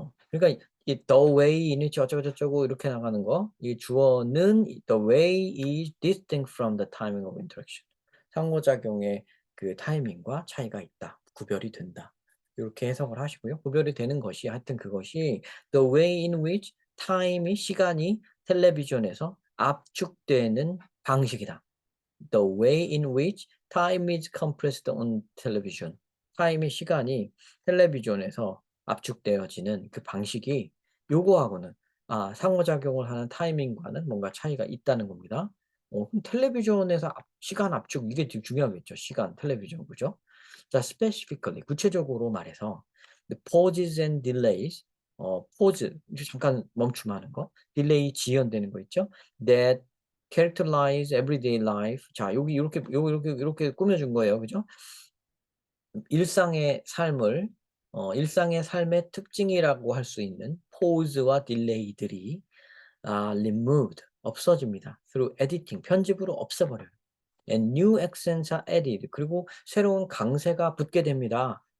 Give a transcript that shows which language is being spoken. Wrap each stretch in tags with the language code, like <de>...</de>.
<ko>그러니까 이</ko> <en>the way in which</en> <ko>어쩌고저쩌고 이렇게 나가는 거 이 주어는</ko> <en>the way is distinct from the timing of interaction.</en> <ko>상호작용의 그 타이밍과 차이가 있다. 구별이 된다. 요렇게 해석을 하시고요. 구별이 되는 것이 하여튼 그것이</ko> <en>the way in which time</en> <ko>이 시간이 텔레비전에서 압축되는 방식이다.</ko> <en>The way in which time is compressed on television.</en> <ko>타임의 시간이 텔레비전에서 압축되어지는 그 방식이 요거하고는 상호작용을 하는 타이밍과는 뭔가 차이가 있다는 겁니다. 그럼 텔레비전에서 시간 압축 이게 되게 중요하겠죠. 시간, 텔레비전 그죠? 자, specifically 구체적으로 말해서</ko> <en>the pauses and delays</en> <ko>pause 잠깐 멈춤하는 거, delay 지연되는 거 있죠?</ko> <en>that characterize everyday life.</en> <ko>자, 여기 요렇게 요렇게 꾸며 준 거예요. 그죠? 일상의 삶을 일상의 삶의 특징이라고 할 수 있는 pause와 delay들이 removed 없어집니다.</ko> <en>through editing</en> <ko>편집으로 없애버려요.</ko> <en>and new accents are added</en> <ko>그리고 새로운 강세가 붙게 됩니다.</ko>